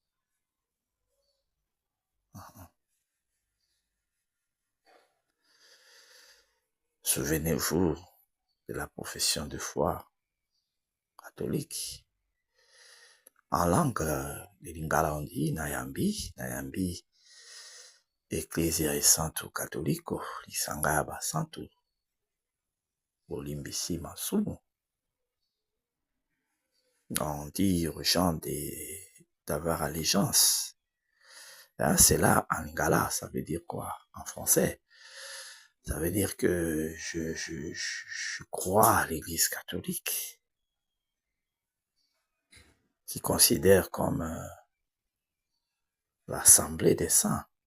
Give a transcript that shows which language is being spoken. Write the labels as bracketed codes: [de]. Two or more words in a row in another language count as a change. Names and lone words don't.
[fr] Souvenez-vous de la profession de foi catholique. En langue de Lingala, on dit [ln] Nayambi, Nayambi, Ecclesia et Santo Catholico, Lisangaba Santo, Olimbisi Masumu. [fr] On dit aux gens d'avoir allégeance. Hein, c'est là, en Lingala, ça veut dire quoi? En français, ça veut dire que je crois à l'Église catholique, qui considère comme l'Assemblée des saints.